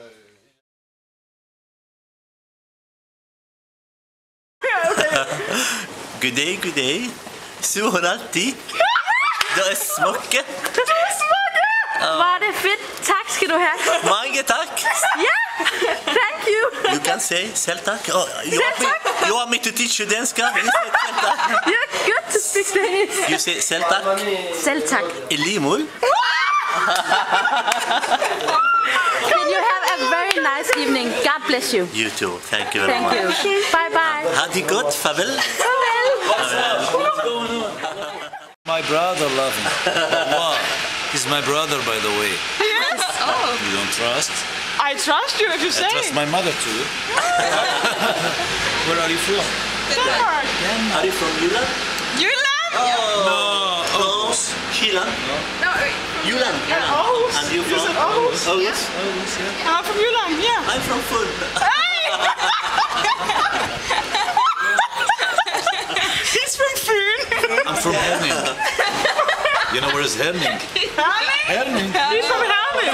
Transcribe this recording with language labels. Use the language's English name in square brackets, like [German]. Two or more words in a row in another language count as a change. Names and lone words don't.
[Danish] Goddag, goddag. 710. Det er smukke. Var det fedt. Tak skal du have. Mange tak. Ja, [English] thank you. You can say [Danish] selv tak. [English] Oh, you want me to teach you danska? You say [Danish] selv tak. [English] You're good to speak Danish. You say [Danish] selv tak. Selv tak. I lige måde. [English] Can you have a very nice evening. God bless you. You too. Thank you very Thank much. you. Bye bye. [Danish] Ha' det godt. Farvel. Farvel. [English] My brother love him. Wow. He's my brother, by the way. Yes. Oh. You don't trust? I trust you if you I say. trust my mother too. Where are you from? Denmark. Are you from Jylland? Jylland. No. Close. Jylland. No, wait. Jylland. Aarhus. And you You from? said Aarhus. Aarhus. I'm from Jylland. Yeah. I'm from Fun. He's from Fyn. I'm from Herning. You know where is Herning? Herning. He's from Herning.